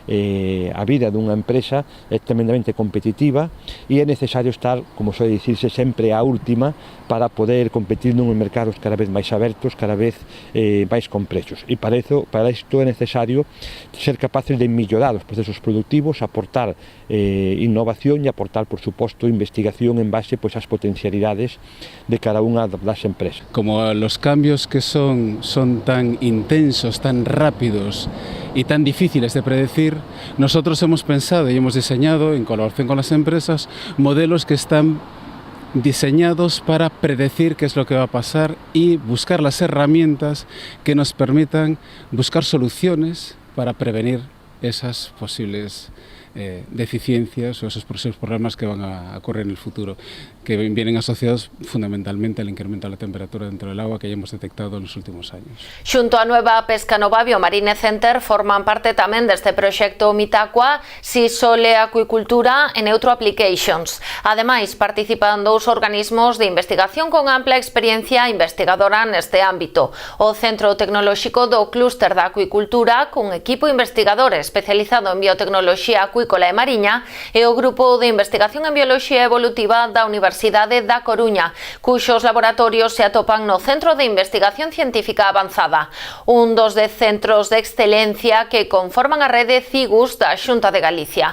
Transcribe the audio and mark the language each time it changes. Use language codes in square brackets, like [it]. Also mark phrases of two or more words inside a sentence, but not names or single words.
[gl] a vida dunha empresa é tremendamente competitiva e é necesario estar, como soe dicirse, sempre a última para poder competir nun mercados cada vez máis abertos, cada vez máis complexos. E para isto é necesario ser capaces de mellorar os procesos productivos, aportar innovación e aportar, por suposto, investigación en base ás potencialidades de cada unha das empresas. [es] Como los cambios que son tan intensos, tan rápidos y tan difíciles de predecir, nosotros hemos pensado y hemos diseñado, en colaboración con las empresas, modelos que están diseñados para predecir qué es lo que va a pasar y buscar las herramientas que nos permitan buscar soluciones para prevenir esas posibles deficiencias o esos posibles problemas que van a ocurrir en el futuro, que vienen asociados fundamentalmente al incremento de la temperatura dentro del agua que ya hemos detectado en los últimos años. [gl] Xunto a Nueva Pescanova Biomarine Center forman parte tamén deste proxecto Mitaqua, Sisole Acuicultura e Neutro Applications. Ademais, participan dous organismos de investigación con ampla experiencia investigadora neste ámbito. O Centro Tecnolóxico do Clúster da Acuicultura, cun equipo investigador especializado en biotecnoloxía acuícola e mariña, e o Grupo de Investigación en Bioloxía Evolutiva da Universidade da Coruña, cuxos laboratorios se atopan no Centro de Investigación Científica Avanzada, un dos 10 centros de excelencia que conforman a rede CIGUS da Xunta de Galicia.